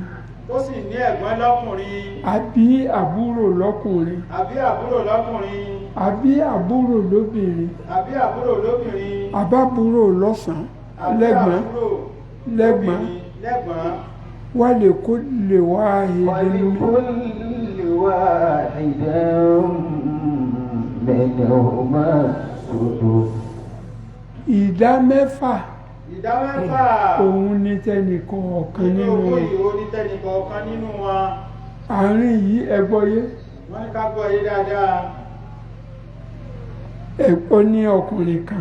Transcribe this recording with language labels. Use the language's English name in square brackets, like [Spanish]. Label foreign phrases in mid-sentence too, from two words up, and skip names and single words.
[Yoruba] tó sì ní ẹ̀gbọ́n lọ́kùnrin àbí àbúrò lọ́kùnrin àbí àbúrò lọ́kùnrin àbí àbúrò lóbìnrin àbí àbúrò lóbìnrin àbábúrò lọ́sàn-án àbí lẹ́gbọ́n àbúrò lẹ́gbọ́n lóbìnrin lẹ́gbọ́n. wà lè kó lè wá ìdí [Arabic] ولكل واحد منهما السدس [Yoruba] ìdá mẹ́fà ìdá mẹ́fà òun ní tẹnìkan ọ̀kan nínú nínú owó wọn. ìhó ní tẹ́nìkan ọ̀kan nínú wọn. àárín yìí ẹgbọ́yé wọ́n ní ká gbọ́ yé dáadáa. ó ní ọkùnrin kan